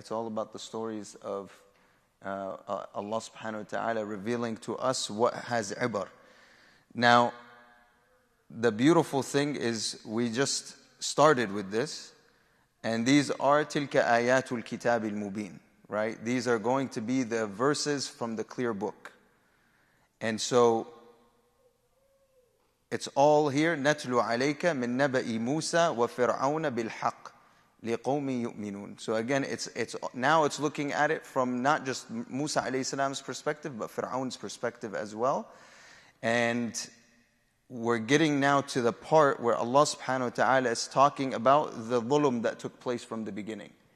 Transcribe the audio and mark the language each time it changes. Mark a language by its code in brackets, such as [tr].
[en] It's all about the stories of Allah subhanahu wa ta'ala revealing to us what has ibar. Now, the beautiful thing is we just started with this, and these are [ar] tilka ayatul kitab al-mubin, [en] right? These are going to be the verses from the clear book. And so it's all here, [ar] نَتْلُ عَلَيْكَ مِن نَبَإِ مُوسَى وَفِرْعَوْنَ بِالْحَقِّ لِقَوْمِ يُؤْمِنُونَ. [en] So again, now it's looking at it from not just Musa alayhi salam's perspective, but Fir'aun's perspective as well. And we're getting now to the part where Allah subhanahu wa ta'ala is talking about the dhulm that took place from the beginning.